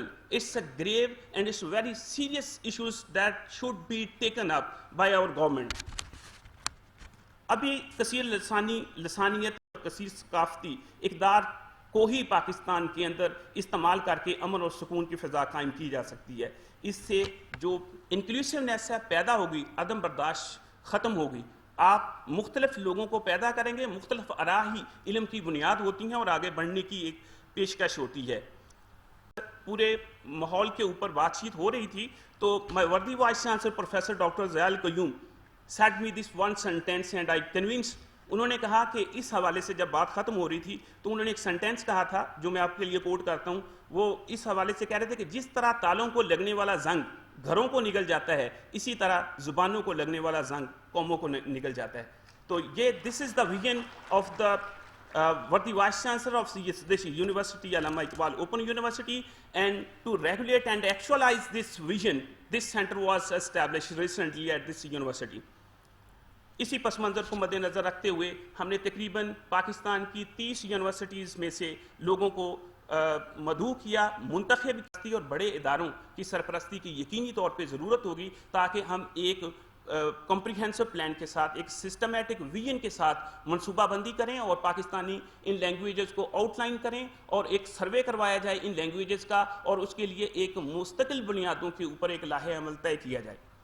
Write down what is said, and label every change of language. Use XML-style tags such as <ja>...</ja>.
<en>It's a grave and it's very serious issues that should be taken up by our government.</en> <ur>ابھی کثیر لسانیت اور کثیر ثقافتی اقدار کو ہی پاکستان کے اندر استعمال کر کے امن اور سکون کی فضا قائم کی جا سکتی ہے. اس سے جو انکلوسیونیس ہے پیدا ہوگی, عدم برداشت ختم ہوگی. آپ مختلف لوگوں کو پیدا کریں گے, مختلف آراء ہی علم کی بنیاد ہوتی ہیں اور آگے بڑھنے کی ایک پیشکش ہوتی ہے. پورے ماحول کے اوپر بات چیت ہو رہی تھی تو</ur> <en>my worthy vice chancellor Professor Dr. Zia al-Qayyum said me this one sentence and I convinced.</en> <ur>انہوں نے کہا کہ اس حوالے سے جب بات ختم ہو رہی تھی تو انہوں نے ایک سینٹینس کہا تھا جو میں آپ کے لیے کوٹ کرتا ہوں. وہ اس حوالے سے کہہ رہے تھے کہ جس طرح تالوں کو لگنے والا زنگ گھروں کو نگل جاتا ہے, اسی طرح زبانوں کو لگنے والا زنگ قوموں کو نگل جاتا ہے.</ur> <en>تو یہ this is the vision of the worthy vice chancellor of this university, Allama Iqbal Open University, and to regulate and actualize this vision, this center was established recently at this university.</en> <ur>اسی پس منظر کو مد نظر رکھتے ہوئے ہم نے تقریباً پاکستان کی 30 یونیورسٹیز میں سے لوگوں کو مدعو کیا, منتخب کی, اور بڑے اداروں کی سرپرستی کی یقینی طور پہ ضرورت ہوگی تاکہ ہم ایک کمپریہنسو پلان کے ساتھ, ایک سسٹمیٹک ویژن کے ساتھ منصوبہ بندی کریں اور پاکستانی ان لینگویجز کو آؤٹ لائن کریں, اور ایک سروے کروایا جائے ان لینگویجز کا, اور اس کے لیے ایک مستقل بنیادوں کے اوپر ایک لاہے عمل طے کیا جائے.</ur>